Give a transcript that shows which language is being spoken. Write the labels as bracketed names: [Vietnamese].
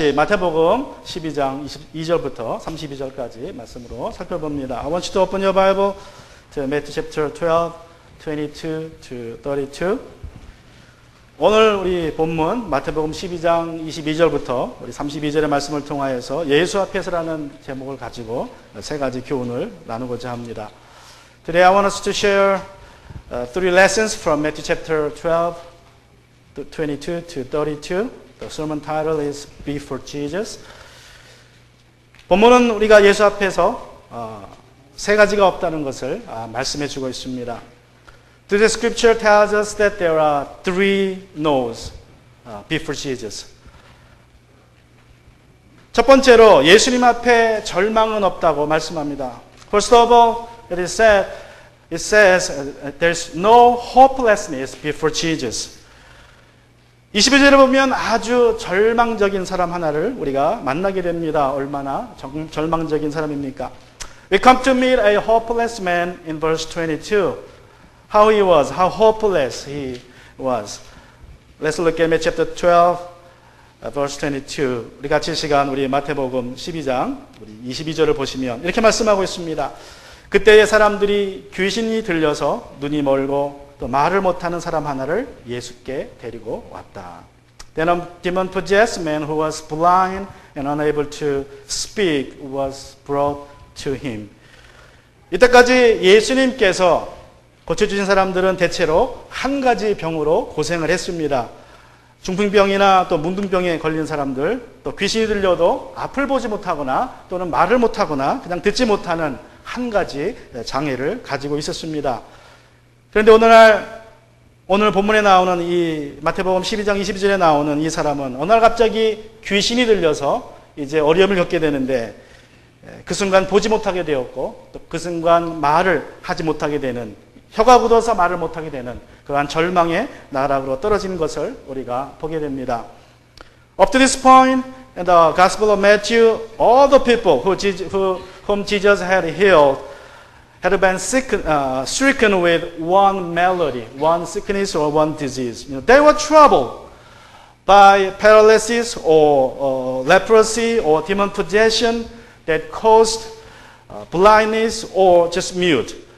[Korean] 마태복음 12장 22절부터 32절까지 말씀으로 살펴봅니다. [English] I want you to open your Bible to Matthew chapter 12, 22 to 32. [Korean] 오늘 우리 본문 마태복음 12장 22절부터 우리 32절의 말씀을 통하여서 예수 앞에서라는 제목을 가지고 세 가지 교훈을 나누고자 합니다. [English] Today I want us to share three lessons from Matthew chapter 12, 22 to 32. The sermon title is Before Jesus. [Korean] 본문은 우리가 예수 앞에서 세 가지가 없다는 것을 말씀해 주고 있습니다. [English] The scripture tells us that there are three no's before Jesus. [Korean] 첫 번째로 예수님 앞에 절망은 없다고 말씀합니다. [English] First of all, it says there's no hopelessness before Jesus. [Korean] 22절에 보면 아주 절망적인 사람 하나를 우리가 만나게 됩니다. 얼마나 절망적인 사람입니까? [English] We come to meet a hopeless man in verse 22. How he was, how hopeless he was. Let's look at chapter 12, verse 22. [Korean] 우리 같이 시간 우리 마태복음 12장 우리 22절을 보시면 이렇게 말씀하고 있습니다. 그때의 사람들이 귀신이 들려서 눈이 멀고 또 말을 못하는 사람 하나를 예수께 데리고 왔다. [English] Then a demon-possessed man who was blind and unable to speak was brought to him. [Korean] 이때까지 예수님께서 고쳐주신 사람들은 대체로 한 가지 병으로 고생을 했습니다. 중풍병이나 또 문둥병에 걸린 사람들, 또 귀신이 들려도 앞을 보지 못하거나 또는 말을 못하거나 그냥 듣지 못하는 한 가지 장애를 가지고 있었습니다. 그런데 오늘 본문에 나오는 이 마태복음 12장 22절에 나오는 이 사람은 어느 날 갑자기 귀신이 들려서 이제 어려움을 겪게 되는데 그 순간 보지 못하게 되었고 또 그 순간 말을 하지 못하게 되는 혀가 굳어서 말을 못하게 되는 그러한 절망의 나락으로 떨어지는 것을 우리가 보게 됩니다. [English] Up to this point in the Gospel of Matthew, all the people whom Jesus had healed had been stricken with one malady, one sickness or one disease. They were troubled by paralysis or leprosy or demon possession that caused blindness or just mute.